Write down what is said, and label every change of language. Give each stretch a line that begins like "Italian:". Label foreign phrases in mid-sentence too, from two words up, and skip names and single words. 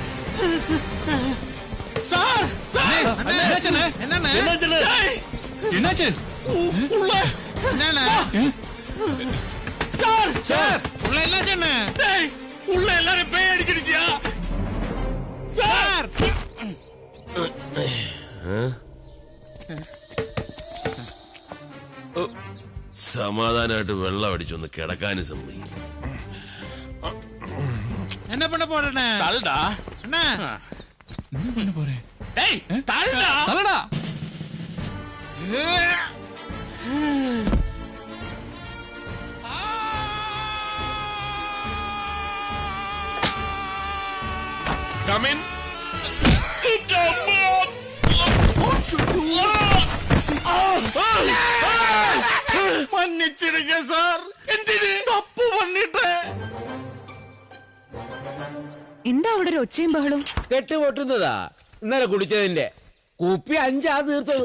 Tamil: சார் சார், என்னாச்சு? உள்ள என்னண்ணே? சார் சார், உள்ள என்னாச்சு என்ன? உள்ள எல்லாரும் பேய் அடிச்சிடுச்சியா சார்?
Malayalam: സമാധാനമായിട്ട് വെള്ളം അടിച്ചൊന്ന് കിടക്കാനും സമ്മതിക്കും.
Tamil: என்ன பண்ண போறேண்ணே?
Malayalam: തള്ളടാ.
Tamil: அண்ணா, என்ன பண்ண போறேன்?
Malayalam: ഏയ് തള്ളടാ.
Tamil: தலடா.
English: Come in.
Tamil: മன்னிச்சிடுங்க சார். എന്തിന്? தப்பு பண்ணிட்டு.
Malayalam: എന്താ അവിടെ ഒരു ഒച്ചയും ബഹളും? കെട്ട് പൊട്ടുന്നതാ. ഇന്നലെ കുടിച്ചതിന്റെ കുപ്പി 5 തീർത്തത്.